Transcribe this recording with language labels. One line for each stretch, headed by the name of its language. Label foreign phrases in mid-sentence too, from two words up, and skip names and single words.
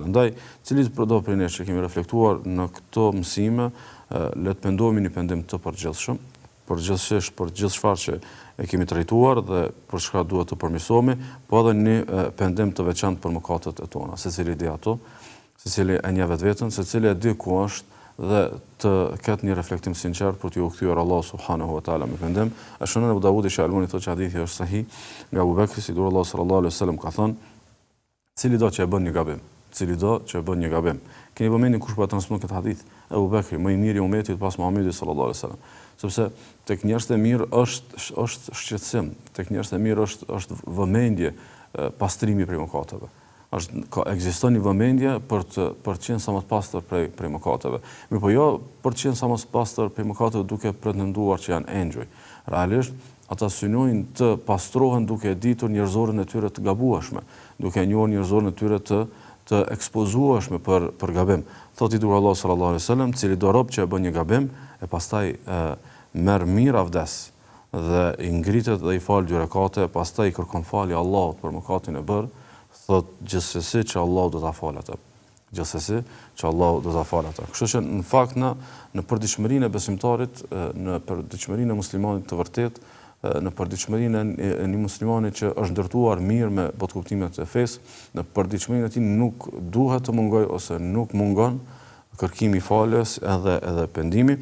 Albanian: Ndaj, cili do prej nesh që kemi reflektuar në këto mësime, le të pendohemi një pendim të përgjithshëm, përgjithsisht për gjithë çfarë që e kemi trajtuar dhe për çka duhet të përmirësohemi, po edhe një pendim të veçantë për mëkatet e tona, secili di ato, secili e njeh vetveten, secili e di ku është dhe të ketë një reflektim sinqert për t'ju kthyer Allahu
Arabic: سبحانه وتعالى
Albanian: me pendim. Shënon Abu Davudi që Albani thotë që hadithi është sahih nga Abu Bekri, si dur Allah
Arabic: صلى الله عليه وسلم
Albanian: ka thënë, cili do që e bën një gabim, keni vëmendjen kush po transmeton këtë hadith? Abu Bekri, më i miri i umetit pas Muhamedit
Arabic: صلى الله عليه وسلم.
Albanian: Sepse tek njerëzit e mirë është shqetësim, tek njerëzit e mirë është vëmendje, pastrimi prej mëkateve. Ekziston një vëmendje për të qenë sa më të pastër prej mëkateve. Mirë po jo për të qenë sa më të pastër prej mëkateve duke pretenduar që janë engjëj. Realisht ata synojnë të pastrohen duke ditur njerëzorën e tyre të gabueshme, duke njohur njerëzorën e tyre të ekspozueshme për gabim. Thotë i dur Allah
Arabic: صلى الله عليه وسلم,
Albanian: cili do rob që e bën një gabim e pastaj merr mirë avdes dhe i ngritet dhe i fal 2 rekate, pastaj i kërkon falje Allahut për mëkatin e bërë, thotë gjithsesi që Allahu do ta falë atë. Gjithsesi që Allahu do ta falë atë. Kështu që në fakt në përditshmërinë e besimtarit, në përditshmërinë e muslimanit të vërtet, në përditshmërinë e një muslimani që është ndërtuar mirë me botkuptimet e fesë, në përditshmërinë e tij nuk duhet të mungojë ose nuk mungon kërkimi i faljes edhe pendimi.